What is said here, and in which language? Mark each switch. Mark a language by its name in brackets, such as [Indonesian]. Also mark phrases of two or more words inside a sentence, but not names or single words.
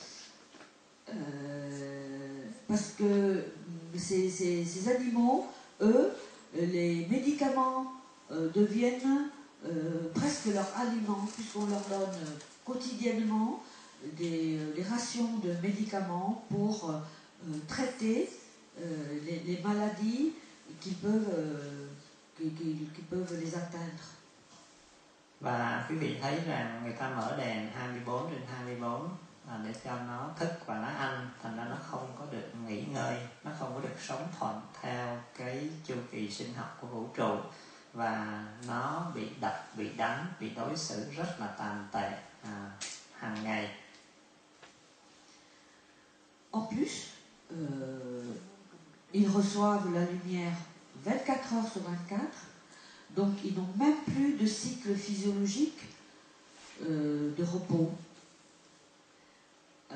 [French] Parce que ces animaux, eux, les médicaments deviennent presque leur aliment, puisqu'on leur donne quotidiennement des rations de médicaments pour traiter les maladies qui peuvent les atteindre. [Vietnamese] Và quý vị thấy rằng người ta mở đèn 24/24 để cho nó thức và nó ăn, thành ra nó không có được nghỉ ngơi, nó không có được sống thuận theo cái chu kỳ sinh học của vũ trụ, và nó bị đập, bị đánh, bị đối xử rất là tàn tệ hàng ngày. [French] En plus, ils reçoivent la lumière 24 heures sur 24, donc ils n'ont même plus de cycle physiologique de repos.